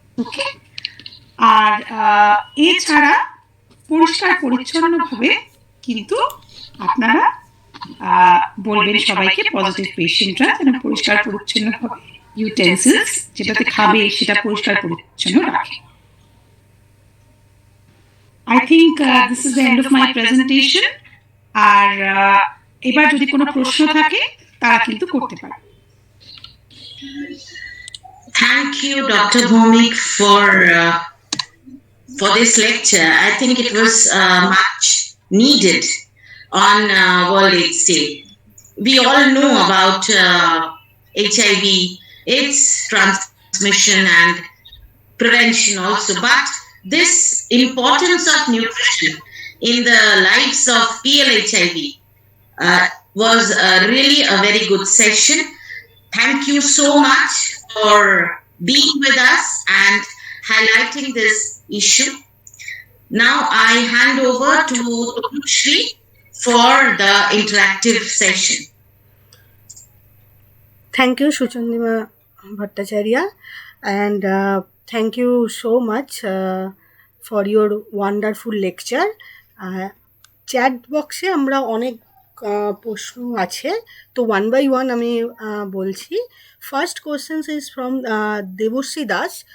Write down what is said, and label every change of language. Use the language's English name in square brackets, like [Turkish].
[Bangla] ওকে, আর এছাড়া পরিষ্কার পরিচ্ছন্ন ভাবে কিন্তু আপনারা বলবেন সবাইকে, পজিটিভ পেশেন্টরা যেন পরিষ্কার পরিচ্ছন্ন ভাবে ইউটেন্সিলস যেটাতে খাবে সেটা পরিষ্কার পরিচ্ছন্ন রাখে। [English] I think this is the end of my presentation. [Bangla] আর এবার যদি কোনো প্রশ্ন থাকে তারা কিন্তু করতে পারে। [English] Thank you, Dr. Bhumik, for this lecture. I think it was much needed on World AIDS Day. We all know about HIV, its transmission and prevention also, but this importance of nutrition in the lives of PLHIV was really a very good session. Thank you so much for being with us and highlighting this issue. Now I hand over to Shri for the interactive session. Thank you, Suchandima Bhattacharya, and thank you so much for your wonderful lecture. [Bangla] Chat বক্সে আমরা অনেক প্রশ্ন আছে, তো one by one আমি বলছি। [English] First questions is from Debashree Das.